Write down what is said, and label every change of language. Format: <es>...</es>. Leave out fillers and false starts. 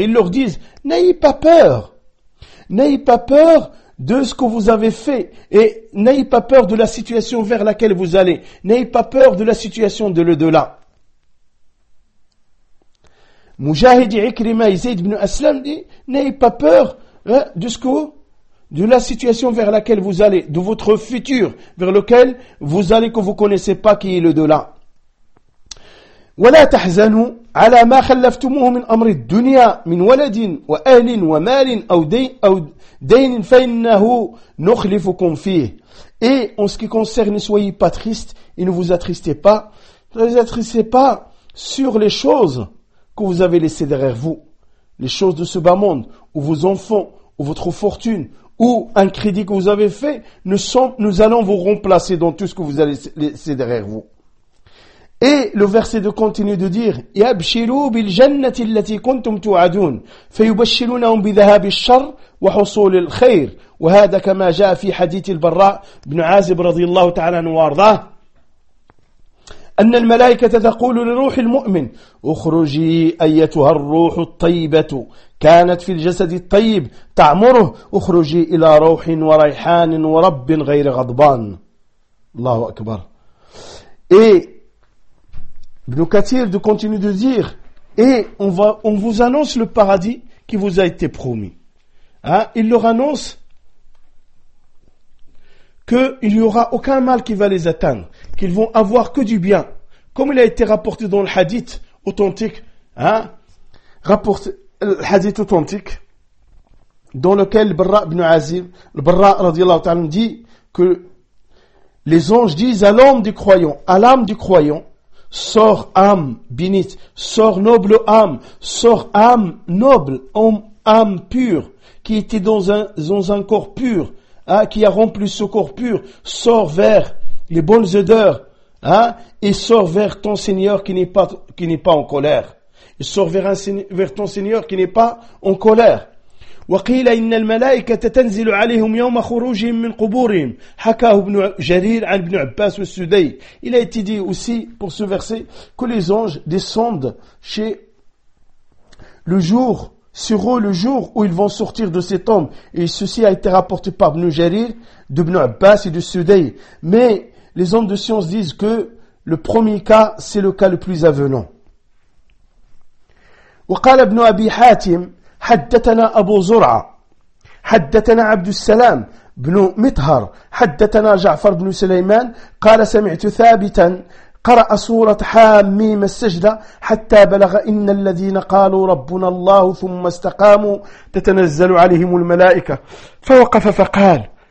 <fr>Ils leur disent, n'ayez pas peur de ce que vous avez fait et n'ayez pas peur de la situation vers laquelle vous allez, n'ayez pas peur de la situation de l'au-delà. Mujahid et Ikrimah et Zayd ibn Aslam dit, n'ayez pas peur de la situation vers laquelle vous allez, de votre futur vers lequel vous allez, que vous connaissez pas, qui est le delà.</fr> <ar>ولا تحزنوا على ما خلفتموه من أمر الدنيا من ولد وأهل ومال أو دين فإنه نخلفكم فيه.</ar> <fr>Et en ce qui concerne, ne soyez pas tristes et ne vous attristez pas. Ne vous attristez pas sur les choses que vous avez laissées derrière vous. Les choses de ce bas monde, ou vos enfants, ou votre fortune, ou un crédit que vous avez fait, nous allons vous remplacer dans tout ce que vous avez laissé derrière vous. Et le verset de continue de dire,</fr> <ar>يَبْشِرُوا بِالْجَنَّةِ الَّتِي كُنْتُمْ تُوَعَدُونَ فَيُبَشِّرُونَهُمْ بِذَهَابِ الشَّرِّ وَحُصُولِ الْخَيْرِ وَهَذَا كَمَا جَاءَ فِي حَدِيثِ الْبَرَّاءِ بْنُ عَازِبْ رَضِيَ اللَّهُ تَعَالَى عَنْهُ وَأَرْضَاهُ أن الملائكة تقول للروح المؤمن اخرجي أيتها الروح الطيبة كانت في الجسد الطيب تعمره اخرجي إلى روح وريحان ورب غير غضبان. الله أكبر.</ar> <fr>Et ابن كثير de continue de dire, et on vous annonce le paradis qui vous a été promis. Il leur annonce qu'il n'y aura aucun mal qui va les atteindre, qu'ils vont avoir que du bien. Comme il a été rapporté dans le hadith authentique, le hadith authentique, dans lequel Barra ibn Azim, Barra radiallahu ta'ala, dit que les anges disent à l'âme du croyant, à l'âme du croyant, sors âme bénite, sors noble âme, sors âme noble, âme pure, qui était dans un corps pur, qui a rempli ce corps pur, sors vers les bonnes odeurs, et sors vers ton Seigneur qui n'est pas en colère. Et sors vers ton Seigneur qui n'est pas en colère.</fr> <ar>وقيل إن الملائكة تنزل عليهم يوم خروجهم من قبورهم حكاه ابن جرير عن ابن عباس والسدي.</ar> <fr>Il a été dit aussi pour ce verset que les anges descendent chez le jour sur eux le jour où ils vont sortir de ces tombes. Et ceci a été rapporté par ibn Jarir, de ibn Abbas et de Sudayh. Mais les hommes de science disent que le premier cas, c'est le cas le plus avenant.</fr> <ar>وقال ابن أبي حاتم حدثنا أبو زرعة حدثنا عبد السلام بن مطهر حدثنا جعفر بن سليمان قال سمعت ثابتا قرأ سورة حاميم السجدة حتى بلغ إن الذين قالوا ربنا الله ثم استقاموا تتنزل عليهم الملائكة فوقف فقال</ar>